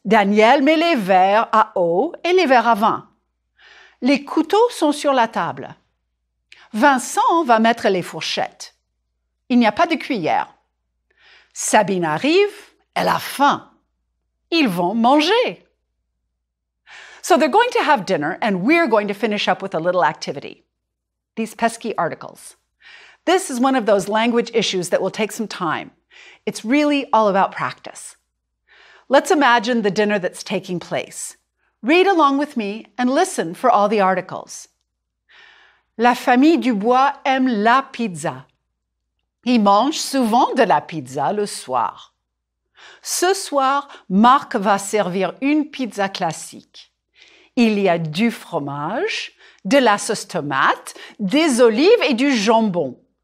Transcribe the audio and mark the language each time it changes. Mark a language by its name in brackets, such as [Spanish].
[French] Daniel met les verres à eau et les verres à vin. Les couteaux sont sur la table. Vincent va mettre les fourchettes. Il n'y a pas de cuillère. Sabine arrive, elle a faim. Ils vont manger. [English] So they're going to have dinner, and we're going to finish up with a little activity. These pesky articles. This is one of those language issues that will take some time. It's really all about practice. Let's imagine the dinner that's taking place. Read along with me and listen for all the articles. [French] La famille Dubois aime la pizza. Ils mangent souvent de la pizza le soir. Ce soir, Marc va servir une pizza classique. Il y a du fromage, de la sauce tomate, des olives et du jambon.